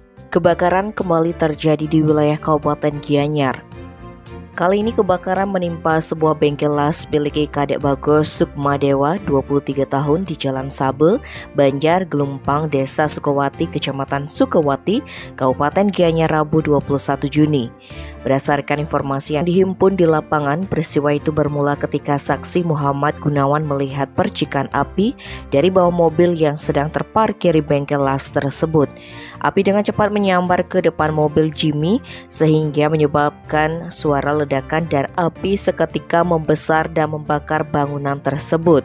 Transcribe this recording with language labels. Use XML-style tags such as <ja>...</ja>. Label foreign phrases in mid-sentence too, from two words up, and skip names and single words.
<id>Kebakaran kembali terjadi di wilayah Kabupaten Gianyar. Kali ini kebakaran menimpa sebuah bengkel las milik Kadek Bagos Sukmadewa, 23 tahun di Jalan Sabel, Banjar, Gelumpang, Desa Sukawati, Kecamatan Sukawati, Kabupaten Gianyar, Rabu 21 Juni. Berdasarkan informasi yang dihimpun di lapangan, peristiwa itu bermula ketika saksi Muhammad Gunawan melihat percikan api dari bawah mobil yang sedang terparkir di bengkel las tersebut. Api dengan cepat menyambar ke depan mobil Jimmy sehingga menyebabkan suara ledakan dan api seketika membesar dan membakar bangunan tersebut.</id>